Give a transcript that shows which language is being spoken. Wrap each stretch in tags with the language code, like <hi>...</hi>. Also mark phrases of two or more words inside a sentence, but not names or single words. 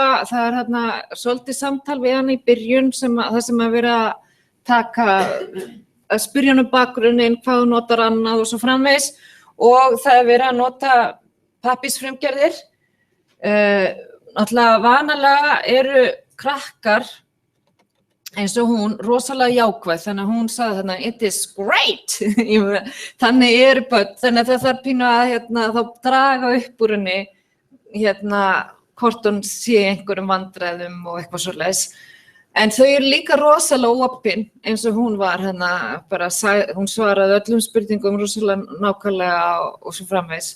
<is>Það svolítið samtal við hann í byrjun það sem að vera að taka, að spyrja hann bakgrunninn, hvað hún notar annað og svo framvegis. Og það er verið að nota pappírsfrumgerðir. Náttúrulega vanalega eru krakkar eins og hún rosalega jákvæð, þannig að hún sagði þarna</is> <en>it is great.</en> <is>Þannig börn, þannig að það þarf pínu að þá draga upp úr henni hvort hún sé einhverjum vandræðum og eitthvað svoleiðis. En þau líka rosalega opin eins og hún var bara hún svaraði öllum spurningum rosalega nákvæmlega og svo framvegis.</is>